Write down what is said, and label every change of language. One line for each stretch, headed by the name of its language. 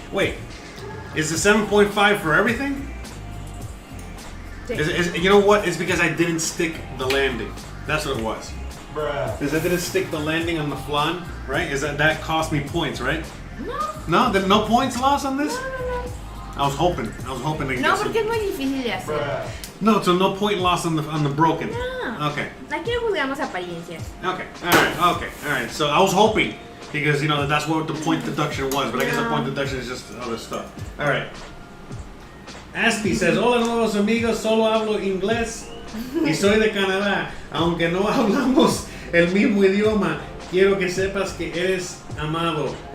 English: Wait, is the 7.5 for everything? You know what? It's because I didn't stick the landing. That's what it was. Bruh. Because I didn't stick the landing on the flan, right? Is that cost me points, right? No. No points lost on this? No. I was hoping to get No, some.
Spanish: porque es muy difícil de hacer.
English: Bruh. No, so no point lost on the broken. No. Okay.
Spanish: Aquí no juzgamos apariencias.
English: Okay. All right. So I was hoping, because you know that's what the point deduction was, but I guess the point deduction is just other stuff. All right.
Spanish: Asti says, hola nuevos amigos, solo hablo inglés y soy de Canadá. Aunque no hablamos el mismo idioma, quiero que sepas que eres amado.